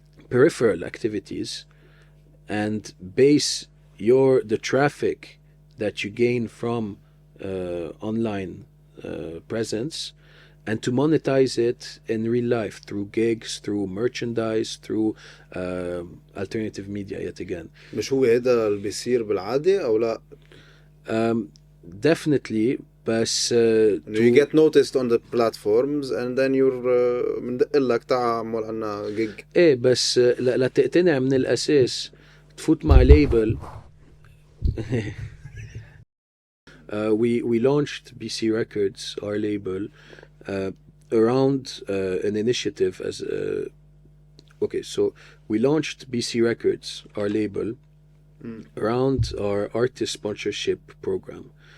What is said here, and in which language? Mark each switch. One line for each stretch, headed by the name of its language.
English: peripheral activities and base the traffic that you gain from online presence, and to monetize it in real life through gigs, through merchandise, through alternative media yet again.
Arabic: مش هو هذا اللي بيصير بالعادة أو لا؟
English: Definitely, بس you get noticed on the platforms and then you're
Arabic: مندق لك تعال عمول عنا
English: gig.
Arabic: ايه بس لا تقتنع من الأساس تفوت مع label.
English: We launched BC Records, our label, around an initiative as so we launched BC Records, our label, around our artist sponsorship program.